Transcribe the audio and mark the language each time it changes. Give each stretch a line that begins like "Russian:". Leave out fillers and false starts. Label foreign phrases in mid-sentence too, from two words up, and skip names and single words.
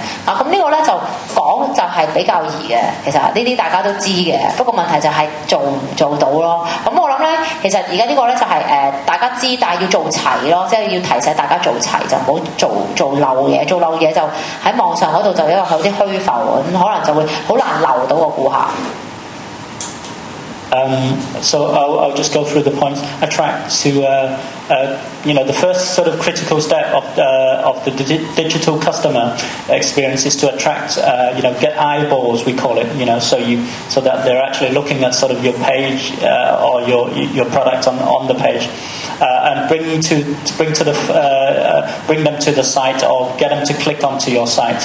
Cantonese: 咁呢個咧就講就係比較易嘅，其實呢啲大家都知嘅，不過問題就係做唔做到咯。咁我諗咧，其實而家呢個咧就係大家知，但係要做齊咯，即係要提醒大家做齊，就唔好做漏嘢。做漏嘢就喺網上嗰度就有啲虛浮，咁可能就會好難留到個顧客。
English: So I'll just go through the points. Attract to the first sort of critical step of the digital customer experience is to attract get eyeballs, we call it, so that they're actually looking at sort of your page or your product on the page, and bring them to the site or get them to click onto your site.